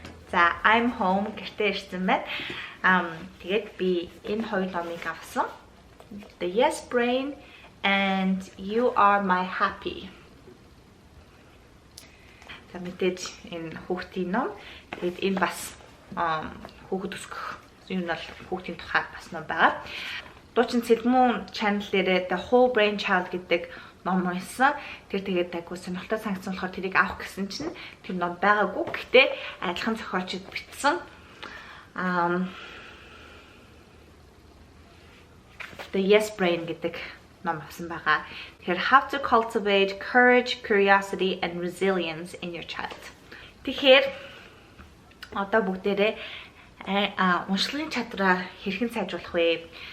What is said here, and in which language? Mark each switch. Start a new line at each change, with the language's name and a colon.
Mongolian: За I'm home гэртээ ирсэн байна. Тэгээд би энэ хоёр номыг авсан.
English: The Yes Brain and You Are My Happy.
Mongolian: За мэдээж энэ хүүхдийн ном. Тэгээд энэ бас хүүхэд өсгөх юм бол хүүхдийн тухай бас ном байгаа. Дуучин Цэлмүн channel дээр The Whole Brain Child гэдэг ном уншсан. Тэгээд айгуу сонирхолтой санагдсан болохоор тэрийг авах гэсэн чинь тэр ном байгаагүй. Гэхдээ адилхан зохиолчид бичсэн. The Yes Brain гэдэг ном авсан байгаа.
English: Тэгэхээр how to cultivate courage, curiosity and resilience in your child.
Mongolian: Тэгэхээр одоо бүгдээрээ уншлагын чадвараа хэрхэн сайжруулах вэ?